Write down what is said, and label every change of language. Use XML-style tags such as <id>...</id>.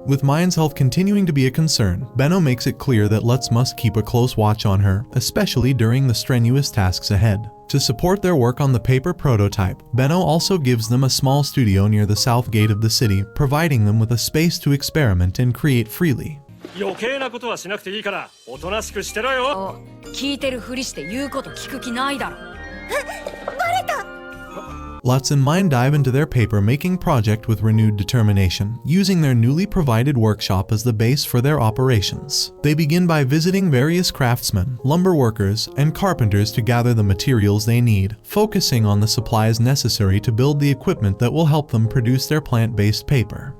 <en>With Myne's health continuing to be a concern, Benno makes it clear that Lutz must keep a close watch on her, especially during the strenuous tasks ahead. To support their work on the paper prototype, Benno also gives them a small studio near the south gate of the city, providing them with a space to experiment and create freely.</en> <ja>余計なことはしなくていいからおとなしくしてろよ。聞いてるふりして言うこと聞く気ないだろ。</ja> <en>Lutz and Myne dive into their paper-making project with renewed determination, using their newly provided workshop as the base for their operations. They begin by visiting various craftsmen, lumber workers, and carpenters to gather the materials they need, focusing on the supplies necessary to build the equipment that will help them produce their plant-based paper.</en>